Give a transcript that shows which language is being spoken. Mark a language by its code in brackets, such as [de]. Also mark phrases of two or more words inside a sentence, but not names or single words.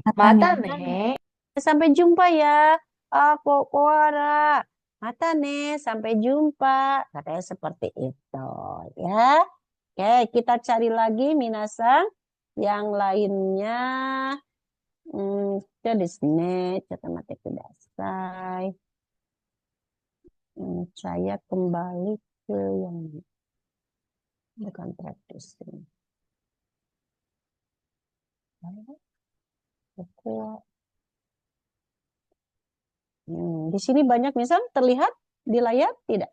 [ja] Mata nih. [id] Sampai jumpa ya, koara. [ja] Mata nih, [id] sampai jumpa. Katanya seperti itu ya. Oke, kita cari lagi minasan yang lainnya. [ja] じゃあですね、ちょっと待ってください。 [id] Saya kembali ke yang bukan praktis ini. Di sini banyak misal terlihat di layar tidak?